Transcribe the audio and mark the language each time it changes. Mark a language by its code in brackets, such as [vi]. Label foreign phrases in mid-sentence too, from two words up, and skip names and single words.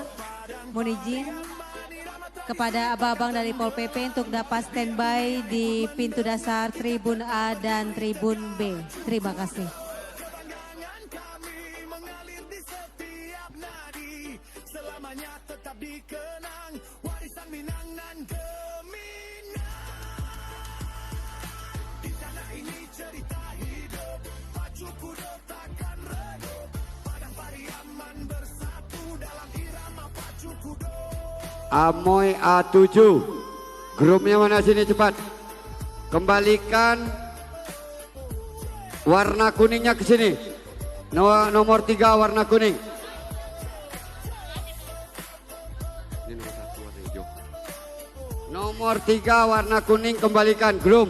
[id] Mohon izin kepada abang-abang dari Pol PP untuk dapat standby di pintu dasar Tribun A dan Tribun B. Terima kasih. Selamanya tetap dikenang warisan Minang nan Geminang. Di tanah ini cerita hidup, pacu kuda takkan redup. Padang Pariaman bersatu dalam irama pacu kuda. Amoy A7. Grupnya mana sini cepat. Kembalikan warna kuningnya ke sini. Nomor 3 warna kuning. Ini nomor 1 warna hijau. Nomor 3 warna kuning kembalikan groom.